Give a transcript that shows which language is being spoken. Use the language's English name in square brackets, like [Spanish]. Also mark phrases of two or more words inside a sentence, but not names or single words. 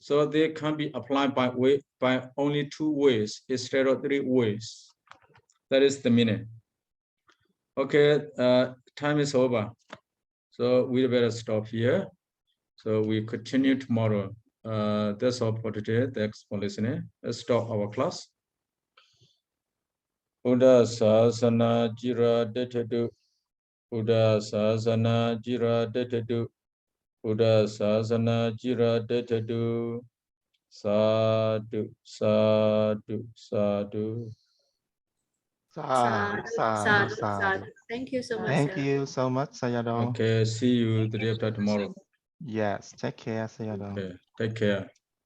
[English] So they can be applied by only 2 ways instead of 3 ways. That is the meaning. Okay, time is over. So we better stop here. So we continue tomorrow. That's all for today. Thanks for listening. Let's stop our class. [Pali] Buddha Sasana Jira Detedu. Buddha Sasana Jira Detedu. Buddha Sasana Jira Detedu. Sadhu, sadhu, sadhu. Sadhu, sadhu, sadhu. [English] Thank you so much. Thank you so much, Sayadaw. Okay, see you the day after tomorrow. Yes, take care, Sayadaw. Okay, take care.